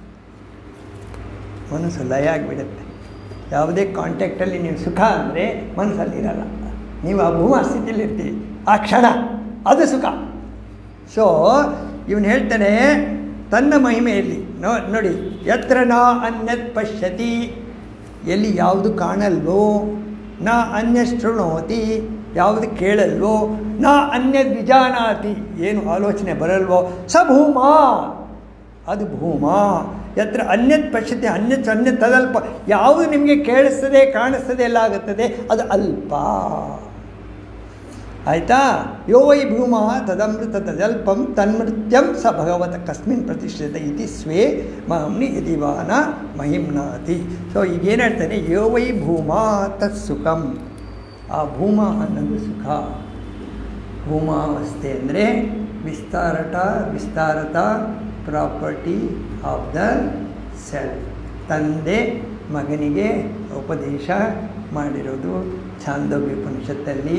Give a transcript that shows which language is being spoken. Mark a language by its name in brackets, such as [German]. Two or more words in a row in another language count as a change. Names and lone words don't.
[Kannada] ಮನಸ್ಸು ಲಯ ಆಗಿಬಿಡುತ್ತೆ. ಯಾವುದೇ ಕಾಂಟ್ಯಾಕ್ಟಲ್ಲಿ ನೀವು ಸುಖ ಅಂದರೆ ಮನಸ್ಸಲ್ಲಿರಲ್ಲ, ನೀವು ಆ ಭೂಮಾ ಸ್ಥಿತಿಯಲ್ಲಿ ಇರ್ತೀವಿ ಆ ಕ್ಷಣ, ಅದು ಸುಖ. ಸೊ ಇವನು ಹೇಳ್ತಾನೆ ತನ್ನ ಮಹಿಮೆಯಲ್ಲಿ ನೋಡಿ, [Sanskrit] ಯತ್ರ ನ ಅನ್ಯತ್ ಪಶ್ಯತಿ, [Kannada] ಎಲ್ಲಿ ಯಾವುದು ಕಾಣಲ್ವೋ, [Sanskrit] ನ ಅನ್ಯ ಶೃಣೋತಿ, [Kannada] ಯಾವುದು ಕೇಳಲ್ವೋ, [Sanskrit] ನ ಅನ್ಯ ವಿಜಾನಾತಿ, [Kannada] ಏನು ಆಲೋಚನೆ ಬರಲ್ವೋ, [Sanskrit] ಸ ಭೂಮ, [Kannada] ಅದು ಭೂಮ. [Sanskrit] ಯತ್ರ ಅನ್ಯತ್ ಪಶ್ಯತಿ ಅನ್ಯತ್ ಅನ್ಯತ್ ತದಲ್ಪ, [Kannada] ಯಾವುದು ನಿಮಗೆ ಕೇಳಿಸ್ತದೆ ಕಾಣಿಸ್ತದೆ ಎಲ್ಲ ಆಗುತ್ತದೆ ಅದು ಅಲ್ಪ. ಆಯಿತಾ? [Sanskrit] ಯೋ ವೈ ಭೂಮ ತದಮೃತ ತದಲ್ಪಂ ತನ್ಮೃತ್ಯಂ ಸ ಭಗವತ ಕಸ್ಮಿನ್ ಪ್ರತಿಷ್ಠಿತ ಇತಿ ಸ್ವೇ ಮಾಮ್ನಿ ಯದಿವಾನ ಮಹಿಮ್ನಾತಿ. [Kannada] ಸೊ ಈಗೇನು ಹೇಳ್ತಾನೆ, [Sanskrit] ಯೋ ವೈ ಭೂಮ ತತ್ ಸುಖಂ, [Kannada] ಆ ಭೂಮ ಅನ್ನೋದು ಸುಖ. ಭೂಮಾವಸ್ಥೆ ಅಂದರೆ ವಿಸ್ತಾರತ [English] property of the self. [Kannada] ತಂದೆ ಮಗನಿಗೆ ಉಪದೇಶ ಮಾಡಿರೋದು ಛಾಂದೋಗ್ಯ ಉಪನಿಷತ್ತಲ್ಲಿ.